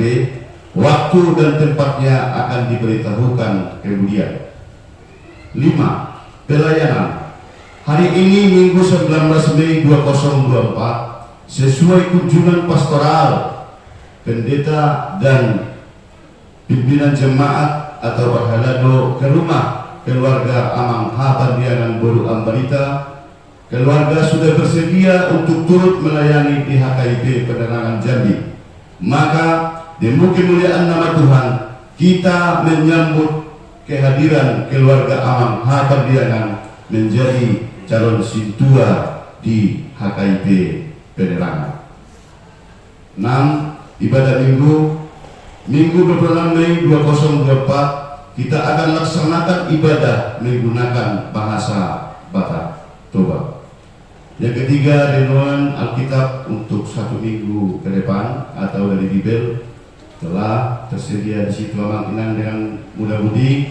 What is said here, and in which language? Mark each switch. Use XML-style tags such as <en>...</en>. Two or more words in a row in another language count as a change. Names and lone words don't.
<id>Waktu dan tempatnya akan diberitahukan kemudian. 5. Pelayanan. Hari ini Minggu 19 Mei 2024 sesuai kunjungan pastoral pendeta dan pimpinan jemaat atau parhalado ke rumah keluarga Amang Hapandianan Boru Ambarita. Keluarga sudah bersedia untuk turut melayani di HKIP Penerangan Jambi. Maka demi kemuliaan nama Tuhan, kita menyambut kehadiran keluarga Amang Hapandianan menjadi calon sintua di HKIP Penerangan. 6. Ibadah Minggu 26 Mei 2024 kita akan laksanakan ibadah menggunakan bahasa Batak Toba. Yang ketiga, renungan Alkitab untuk 1 minggu ke depan atau dari Bibel telah tersedia di situ Amang Inang dengan mudah-mudi.</id>